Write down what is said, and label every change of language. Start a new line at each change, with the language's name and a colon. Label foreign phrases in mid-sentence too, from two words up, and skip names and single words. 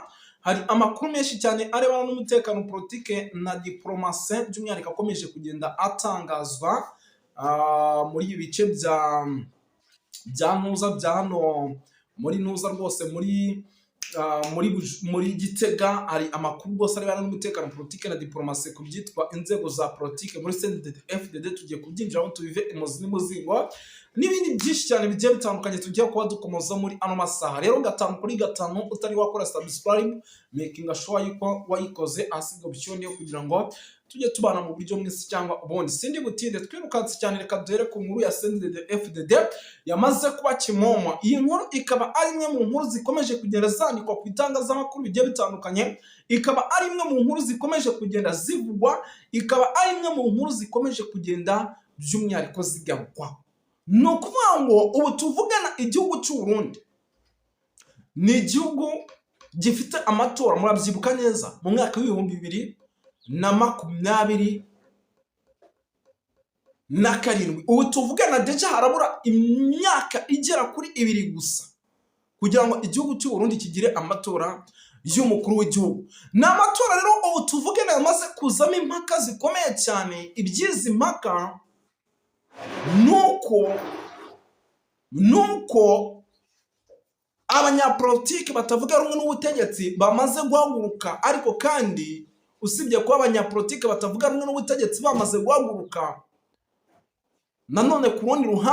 Kinyarwanda: Hari amakuru menshi cyane arebana n'umutekano, politike na diplomasi by'umwihariko akomeje kugenda atangazwa muri ibi bice bya nuza bya hano muri nuza rwose muri Gitega. Hari amakuru rwose arebana n'umutekano, politike na diplomasi ku byitwa inzego za politike muri CNDD-FDD. Tugiye kubyinjiramo tubive imuzingo. n'ibindi byinshi cyane bigiye bitandukanye tugiye kuba dukomoza muri ano masaha. Rero 5 kuri 5 utari wakora subscribe,
English: making sure
Kinyarwanda: yuko wayikoze asiga option yo kugira ngo tujye tubana mu buryo mwisi cyangwa ubundi. Sindi butinde twirukanse cyane, reka duhere ku nkuru ya CNDD-FDD yamaze kuba kimomo. Iyi nkuru ikaba ari imwe mu nkuru zikomeje kugenda zandikwa ku itangazamakuru bigiye bitandukanye, ikaba ari imwe mu nkuru zikomeje kugenda zivugwa, ikaba ari imwe mu nkuru zikomeje kugenda by'umwihariko zigarukwa. Ni ukuvuga ngo ubu tuvugana igihugu cy'u Burundi ni igihugu gifite amatora, murabyibuka neza, mu mwaka w'2027. Ubu tuvugana deja harabura imyaka igera kuri 2 gusa kugira ngo igihugu cy'u Burundi kigire amatora y'umukuru w'igihugu. N'amatora rero ubu tuvugana yamaze kuzamo impaka zikomeye cyane. Ibyizi mpaka nuko abanyapolitiki batavuga rumwe n'ubutegetsi bamaze guhaguruka, ariko kandi usibye ko abanyapolitiki batavuga rumwe n'ubutegetsi bamaze guhaguruka, nanone ku rundi